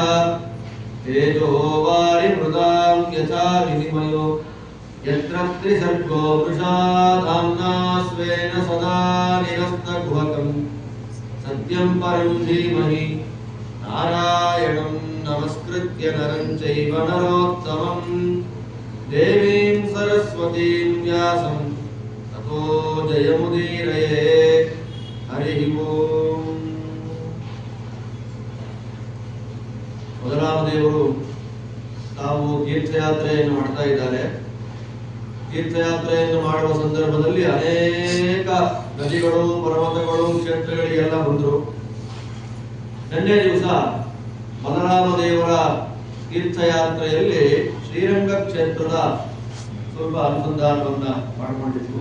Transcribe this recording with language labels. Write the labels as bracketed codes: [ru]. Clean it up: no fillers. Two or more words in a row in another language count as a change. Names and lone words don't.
[sa] तेजो वारिमृदां यथा विनिमयो यत्र त्रिसर्गो वृषा धाम्ना स्वेन सदा निरस्तकुहकं सत्यं परं धीमहि। नारायणं नमस्कृत्य नरं चैव नरोत्तमं देवीं सरस्वतीं व्यासं ततो जयमुदीरयेत्। हरि ओम। [kn] ಮೊದಲಾಮದೇವರು ತಾವು ತೀರ್ಥಯಾತ್ರೆಯನ್ನು ಮಾಡ್ತಾ ಇದ್ದಾರೆ. ತೀರ್ಥಯಾತ್ರೆಯನ್ನು ಮಾಡುವ ಸಂದರ್ಭದಲ್ಲಿ ಅನೇಕ ನದಿಗಳು ಪರ್ವತಗಳು ಕ್ಷೇತ್ರಗಳಿಗೆಲ್ಲ ಬಂದರು. ನಿನ್ನೆ ದಿವಸ ಬಲರಾಮದೇವರ ತೀರ್ಥಯಾತ್ರೆಯಲ್ಲಿ ಶ್ರೀರಂಗ ಕ್ಷೇತ್ರದ ಸ್ವಲ್ಪ ಅನುಸಂಧಾನವನ್ನ ಮಾಡಿಕೊಂಡಿದ್ವು.